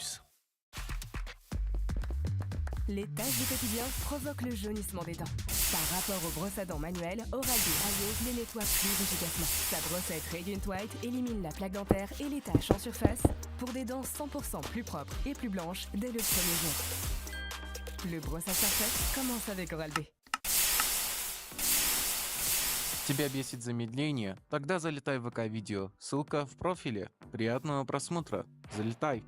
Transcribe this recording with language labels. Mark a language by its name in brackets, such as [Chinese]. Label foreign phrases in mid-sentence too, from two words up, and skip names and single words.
[French] Les tâches du quotidien provoquent le jaunissement des dents. Par rapport aux brosses à dents manuelles, Oral-B Ayo les nettoie plus efficacement. Sa brossette Radiant White élimine la plaque dentaire et les taches en surface pour des dents 100% plus propres et plus blanches dès le premier jour. Le brossage parfait commence avec Oral-B. [Russian] Тебя бесит замедление? Тогда залетай в ВК-видео. Ссылка в профиле. Приятного просмотра. Залетай.